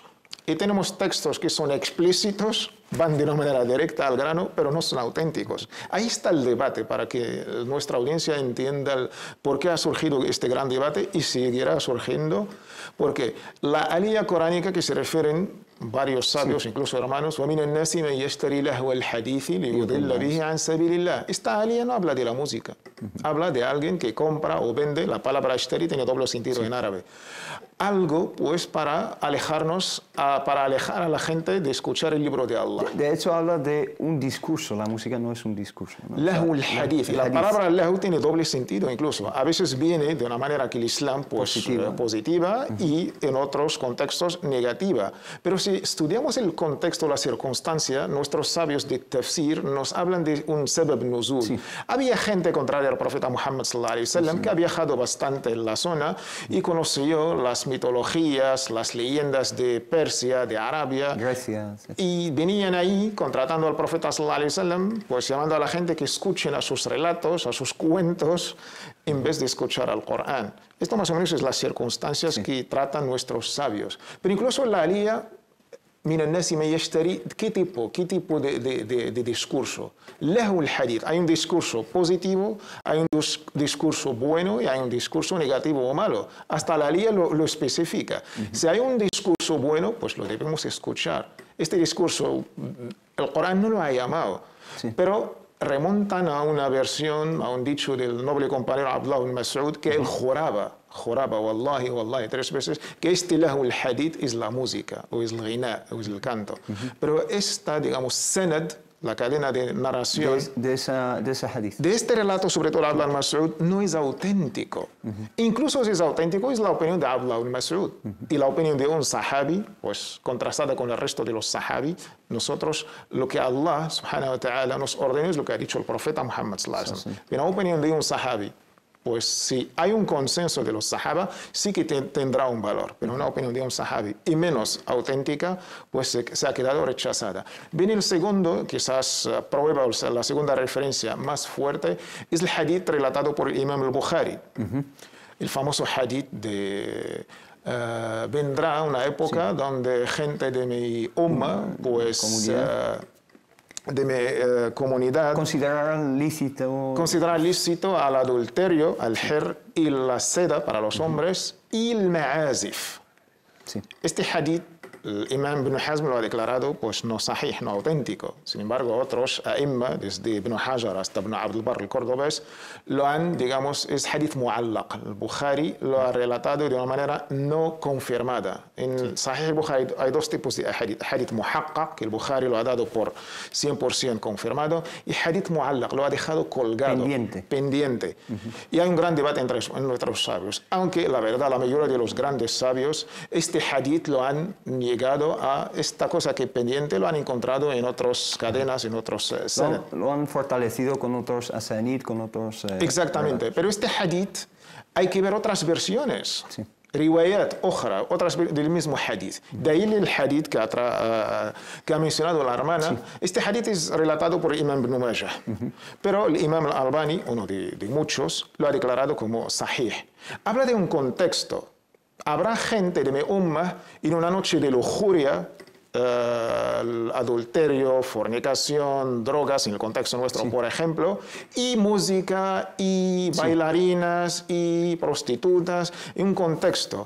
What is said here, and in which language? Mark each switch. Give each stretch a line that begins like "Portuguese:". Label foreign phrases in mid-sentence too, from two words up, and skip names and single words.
Spanish: Y tenemos textos que son explícitos, van de una manera directa al grano, pero no son auténticos. Ahí está el debate para que nuestra audiencia entienda por qué ha surgido este gran debate y seguirá surgiendo, porque la aliyah coránica que se refieren varios sabios, incluso hermanos,
Arabic: وَمِنَ النَّاسِ مَنْ يَشْتَرِي لَهْوَ الْحَدِيثِ لِيُضِلَّ بِهِ عَنْ سَبِيلِ اللَّهِ.
Spanish: Esta aliyah no habla de la música, habla de alguien que compra o vende. La palabra ashtari tiene doble sentido en árabe. Algo, pues, para alejarnos, para alejar a la gente de escuchar el libro de Allah. De hecho, habla de un discurso. La música no es un discurso, ¿no?
Arabic: لهو الحديث.
Spanish: La palabra lahu tiene doble sentido incluso. A veces viene de una manera que el Islam, pues, positiva y en otros contextos negativa. Pero si estudiamos el contexto, la circunstancia, nuestros sabios de tafsir nos hablan de un
Arabic: سبب نزول.
Spanish: Sí. Había gente contraria al profeta Muhammad
Arabic: صلى الله عليه وسلم
Spanish: que ha viajado bastante en la zona y conoció las mitologías, las leyendas de Persia, de Arabia. Grecia. Sí. Y venían ahí contratando al profeta
Arabic: صلى الله عليه وسلم,
Spanish: pues llamando a la gente que escuchen a sus relatos, a sus cuentos, en vez de escuchar al Corán. Esto más o menos es las circunstancias que tratan nuestros sabios. Pero incluso en la aliyah,
Arabic: من الناس من يشتري,
Spanish: ¿qué tipo de discurso?
Arabic: لهو الحديث.
Spanish: Hay un discurso positivo, hay un discurso bueno y hay un discurso negativo o malo. Hasta la aliyah lo especifica. Si hay un discurso bueno, pues lo debemos escuchar. Este discurso, el Corán no lo ha llamado, pero remontan a una versión, a un dicho del noble compañero Abdullah ibn Mas'ud, que él juraba,
Arabic: والله، والله,
Spanish: 3 veces, que este
Arabic: لهو الحديث
Spanish: es la música, o es el ghina, o es el canto. Pero esta, digamos, sanad, la cadena de narración de esa hadith, de este relato, sobre todo Abdullah ibn Mas'ud, no es auténtico. Incluso si es auténtico, es la opinión de Abdullah ibn Mas'ud. Y la opinión de un sahabi, pues contrastada con el resto de los sahabi. Nosotros, lo que Allah
Arabic: سبحانه وتعالى
Spanish: nos ordena es lo que ha dicho el profeta Muhammad
Arabic: صلى الله عليه وسلم.
Spanish: La opinión de un sahabi, pues si hay un consenso de los sahaba, sí que tendrá un valor, pero una opinión de un sahabi y menos auténtica, pues se ha quedado rechazada. Viene el segundo, quizás prueba, la segunda referencia más fuerte, es el hadith relatado por el imam al-Bukhari. El famoso hadith de... vendrá una época donde gente de mi umma, pues... de mi comunidad considerar lícito al adulterio, al her y la seda para los hombres y el ma'azif. Sí. Este hadith, el imam Ibn Hazm lo ha declarado pues no sahih, no auténtico. Sin embargo, otros a'imma, desde Ibn Hajar hasta Ibn Abd al-Barr el Cordobés, lo han, digamos, es
Arabic: حديث معلق.
Spanish: El Bukhari lo ha relatado de una manera no confirmada. En Sahih al-Bukhari hay 2 tipos de hadith.
Arabic: حديث محقق,
Spanish: que el Bukhari lo ha dado por 100% confirmado, y
Arabic: حديث معلق,
Spanish: lo ha dejado colgado, pendiente. Y hay un gran debate entre nuestros sabios. Aunque, la verdad, la mayoría de los grandes sabios, este hadith lo han llegado a esta cosa que pendiente, lo han encontrado en otras cadenas, en otros sanad. Lo han fortalecido con otros asanid, con otros... Exactamente, pero este hadith hay que ver otras versiones. Sí. Riwayat, otras del mismo hadith. De ahí el hadith que ha mencionado la hermana. Este hadith es relatado por el imam Ibn Majah. Pero el imam al-Albani, uno de muchos, lo ha declarado como sahih. Habla de un contexto. Habrá gente de mi umma en una noche de lujuria, adulterio, fornicación, drogas, en el contexto nuestro, por ejemplo, y música, y bailarinas, y prostitutas, en un contexto.